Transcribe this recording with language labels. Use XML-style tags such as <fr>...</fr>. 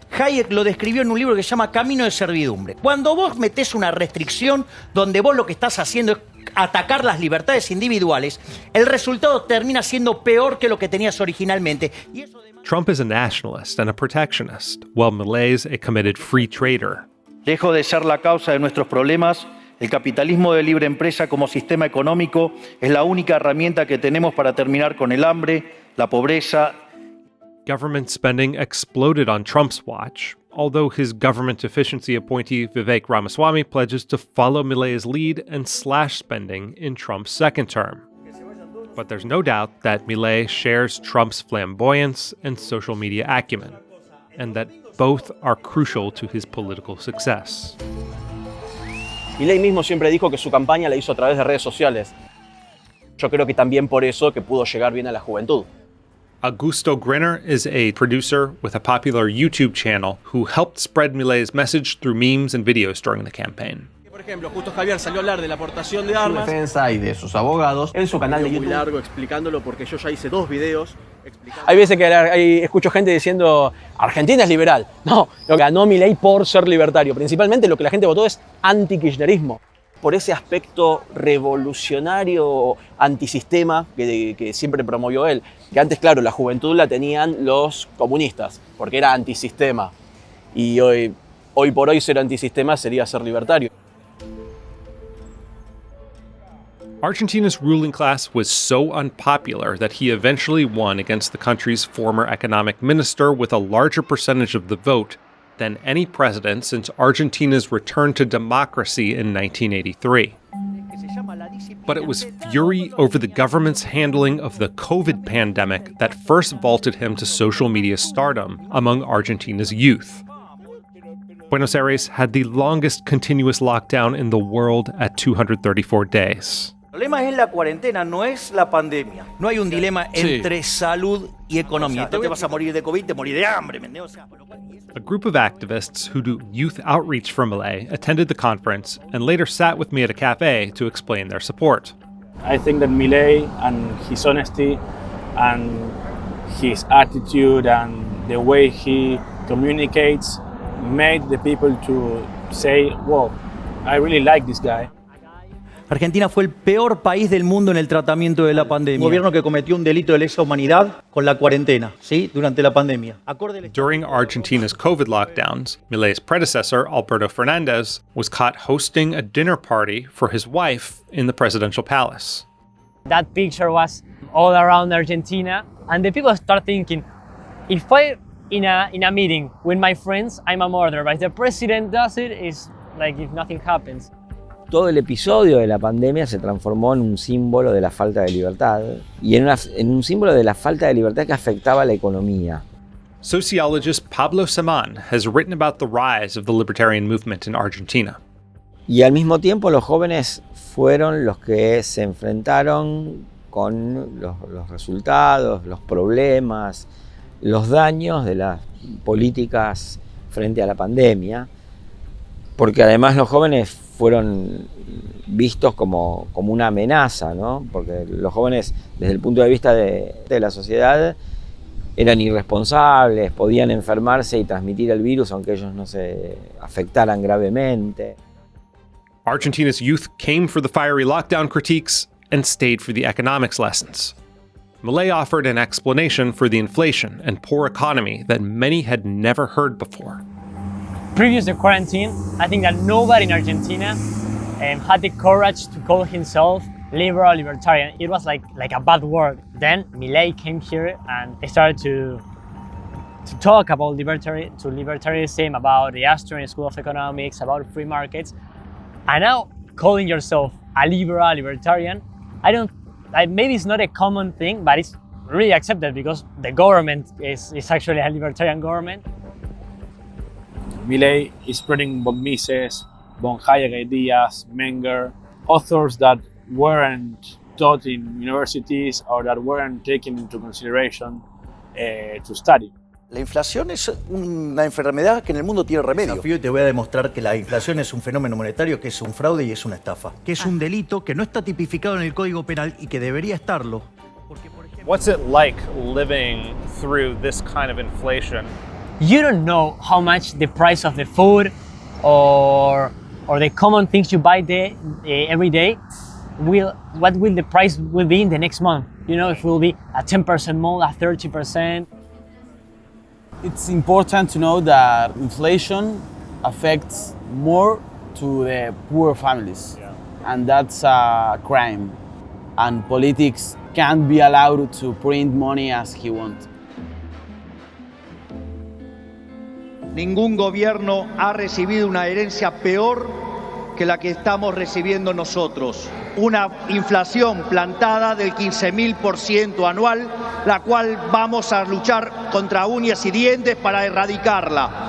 <es>Hayek lo describió en un libro que se llama Camino de Servidumbre. Cuando vos metés una restricción donde vos lo que estás haciendo es atacar las libertades individuales, el resultado termina siendo peor que lo que tenías originalmente.</es> <en>Trump is a nationalist and a protectionist, while Milei's a committed free trader.</en> <es>Lejos de ser la causa de nuestros problemas, el capitalismo de libre empresa como sistema económico es la única herramienta que tenemos para terminar con el hambre, la pobreza.</es> <en>Government spending exploded on Trump's watch, although his government efficiency appointee Vivek Ramaswamy pledges to follow Milei's lead and slash spending in Trump's second term. But there's no doubt that Milei shares Trump's flamboyance and social media acumen, and that both are crucial to his political success.</en> <es>Milei mismo siempre dijo que su campaña la hizo a través de redes sociales. Yo creo que también por eso que pudo llegar bien a la juventud.</es> <en>Augusto Grinner is a producer with a popular YouTube channel who helped spread Milei's message through memes and videos during the campaign.</en> <es>Por ejemplo, justo Javier salió a hablar de la aportación de armas. Su defensa y de sus abogados en su canal de YouTube. Muy largo explicándolo porque yo ya hice 2 videos. Hay veces que escucho gente diciendo Argentina es liberal. No, lo que ganó Milei por ser libertario. Principalmente lo que la gente votó es anti-kirchnerismo. Por ese aspecto revolucionario, antisistema que siempre promovió él. Que antes, claro, la juventud la tenían los comunistas, porque era antisistema. Y hoy por hoy ser antisistema sería ser libertario.</es> <en>Argentina's ruling class was so unpopular that he eventually won against the country's former economic minister with a larger percentage of the vote than any president since Argentina's return to democracy in 1983. But it was fury over the government's handling of the COVID pandemic that first vaulted him to social media stardom among Argentina's youth. Buenos Aires had the longest continuous lockdown in the world at 234 days.</en> <es>El problema es la cuarentena, no es la pandemia. No hay un dilema entre salud y economía. Te vas a morir de COVID, te morir de hambre.</es> <en>A group of activists who do youth outreach for Milei attended the conference and later sat with me at a cafe to explain their support. I think that Milei and his honesty and his attitude and the way he communicates made the people to say, "Whoa, I really like this guy."</en> <es>Argentina fue el peor país del mundo en el tratamiento de la pandemia. Un gobierno que cometió un delito de lesa humanidad con la cuarentena, ¿sí? Durante la pandemia.</es> <en>During Argentina's COVID lockdowns, Milei's predecessor, Alberto Fernandez, was caught hosting a dinner party for his wife in the presidential palace. That picture was all around Argentina, and the people start thinking, if I in a meeting with my friends, I'm a murderer, but if the president does it, it's like if nothing happens.</en> <es>Todo el episodio de la pandemia se transformó en un símbolo de la falta de libertad y en un símbolo de la falta de libertad que afectaba a la economía.</es> <en>Sociologist Pablo Samán has written about the rise of the libertarian movement in Argentina.</en> <es>Y al mismo tiempo los jóvenes fueron los que se enfrentaron con los resultados, los problemas, los daños de las políticas frente a la pandemia, porque además los jóvenes fueron vistos como una amenaza, ¿no? Porque los jóvenes, desde el punto de vista de la sociedad, eran irresponsables, podían enfermarse y transmitir el virus aunque ellos no se afectaran gravemente.</es> <en>Argentina's youth came for the fiery lockdown critiques and stayed for the economics lessons. Milei offered an explanation for the inflation and poor economy that many had never heard before. Previous to quarantine, I think that nobody in Argentina had the courage to call himself liberal libertarian. It was like a bad word. Then Milei came here and started to talk about libertarianism, about the Austrian School of Economics, about free markets. And now calling yourself a liberal libertarian, maybe it's not a common thing, but it's really accepted because the government is actually a libertarian government. Milei is spreading von Mises, von Hayek ideas, Menger, authors that weren't taught in universities or that weren't taken into consideration to study.</en> <es>La inflación es una enfermedad que en el mundo tiene remedio. Desafío y te voy a demostrar que la inflación es un fenómeno monetario, que es un fraude y es una estafa. Que es un delito que no está tipificado en el Código Penal y que debería estarlo.</es> <en>What's it like living through this kind of inflation? You don't know how much the price of the food or the common things you buy every day what will the price will be in the next month. You know, if it will be a 10% more, a 30%. It's important to know that inflation affects more to the poor families, and that's a crime. And politics can't be allowed to print money as he wants.</en> <es>Ningún gobierno ha recibido una herencia peor que la que estamos recibiendo nosotros. Una inflación plantada del 15.000% anual, la cual vamos a luchar contra uñas y dientes para erradicarla.</es>